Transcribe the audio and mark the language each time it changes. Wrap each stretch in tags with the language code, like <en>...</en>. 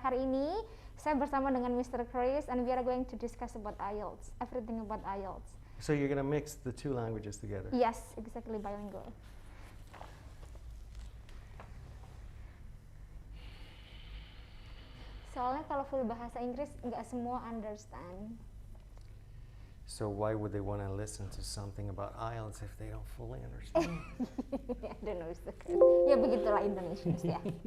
<id>Hari ini saya bersama dengan Mr.</id> <en>Chris and we are going to discuss about Ielts, everything about Ielts. So you're going to mix the two languages together? Yes, exactly, bilingual.</en> <id>Soalnya kalau full bahasa Inggris nggak semua understand.</id> <en>So why would they want to listen to something about IELTS if they don't fully understand? I don't know, Mr. Chris.</en> <id>Ya begitulah Indonesians ya.</id>